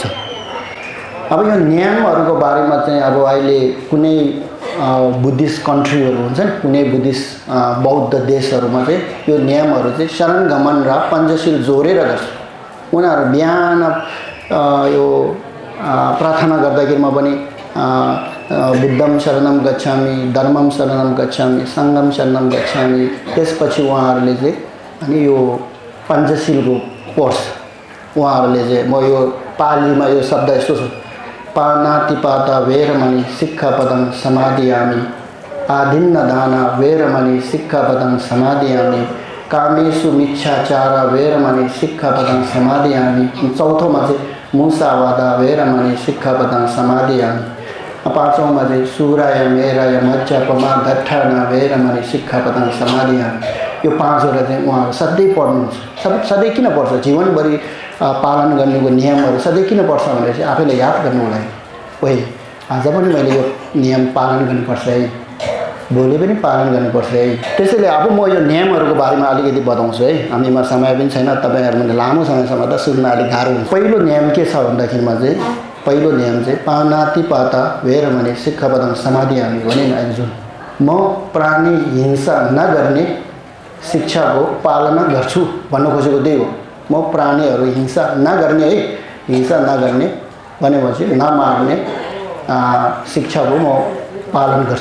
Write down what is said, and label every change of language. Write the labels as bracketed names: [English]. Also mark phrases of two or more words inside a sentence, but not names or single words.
[Nepali] अब यो नियमहरूको बारेमा चाहिँ अब अहिले कुनै बुद्धिस्ट कन्ट्रीहरू हुन्छ नि कुनै बुद्धिस्ट बौद्ध देशहरूमा चाहिँ यो नियमहरू चाहिँ शरणगमन र पञ्चशील जोडेर गर्छ। उनीहरू बिहान यो प्रार्थना गर्दाखेरिमा पनि [Pali] बुद्धम शरणम गच्छामि धर्मम शरणम गच्छामि सङ्घम शरणम गच्छामि [Nepali] त्यसपछि उहाँहरूले चाहिँ अनि यो पञ्चशीलको कोर्स उहाँहरूले चाहिँ म यो पालीमा यो शब्द यस्तो छ [Pali] पानातिपाता वेरमणि सिक्खापदं समादियामि आदिन्न दान वेरमणि सिक्खापदं समादियामि कामेषु मिच्छाचार वेरमणि सिक्खापदं समादयामि। [Nepali] चौथोमा चाहिँ [Pali] मुसावादा वेरमणि सिक्खापदं समादयामि। [Nepali] पाँचौँमा चाहिँ [Pali] सुराय मेराय मज्जापमा गट्ठाना वेरमणि सिक्खापदं समादयामि। [Nepali] यो 5वटा चाहिँ उहाँहरू सधैँ पढ्नुहुन्छ। सधैँ किन पढ्छ? जीवनभरि पालन गर्नुको नियमहरू सधैँ किन पढ्छ भनेपछि आफैले याद गर्नुको लागि। ओइ आज पनि मैले यो नियम पालन गर्नुपर्छ है, भोलि पनि पालन गर्नुपर्छ है। त्यसैले अब म यो नियमहरूको बारेमा अलिकति बताउँछु है। हामीमा समय पनि छैन, तपाईँहरूले लामो समयसम्म त सुन्न अलिक गाह्रो हुन्छ। पहिलो नियम के छ भन्दाखेरिमा चाहिँ पहिलो नियम चाहिँ [Pali] पानातिपाता वेरमणि सिक्खापदं समादयामि [Nepali] भने जुन म प्राणी हिंसा नगर्ने शिक्षाको पालना गर्छु भन्न खोजेको त्यही हो। म प्राणीहरू हिंसा नगर्ने है, हिंसा नगर्ने भनेपछि नमार्ने शिक्षाको म पालन गर्छु।